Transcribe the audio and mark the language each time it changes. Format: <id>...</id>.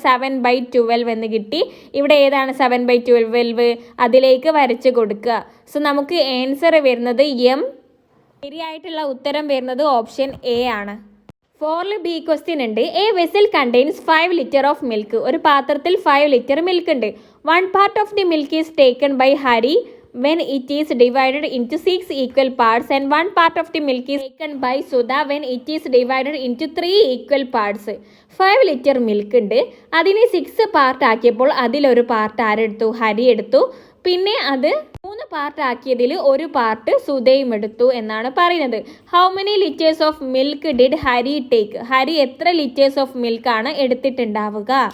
<ml>7/12 എന്ന് കിട്ടി. ഇവിടെ ഏതാണ് 7/12? അതിലേക്ക് വരച്ച് കൊടുക്കുക. സോ നമുക്ക് ആൻസർ വരുന്നത് എം. ശരിയായിട്ടുള്ള ഉത്തരം വരുന്നത് ഓപ്ഷൻ എ ആണ്. 4 ബി ക്വസ്റ്റ്യൻ ഉണ്ട്.</ml> <en>A vessel contains 5 litre of milk.</en> <ml>ഒരു പാത്രത്തിൽ 5 ലിറ്റർ മിൽക്ക് ഉണ്ട്.</ml> <en>1 part of the milk is taken by Hari when it is divided into 6 equal parts and 1 part of the milk is taken by Sudha when it is divided into 3 equal parts.</en> <ml>5 litre milk ഉണ്ട്. അതിനെ 6 part ആക്കിയപ്പോൾ അതിലൊരു part ആരെടുത്തു? Hari എടുത്തു. പിന്നെ അത് 3 part ആക്കിയതിൽ ഒരു part സുധയും എടുത്തു എന്നാണ് പറയുന്നത്.</ml> <en>How many litres of milk did Hari take?</en> <ml>Hari എത്ര ലിറ്റേഴ്സ് ഓഫ് മിൽക്ക് ആണ് എടുത്തിട്ടുണ്ടാവുക?</ml>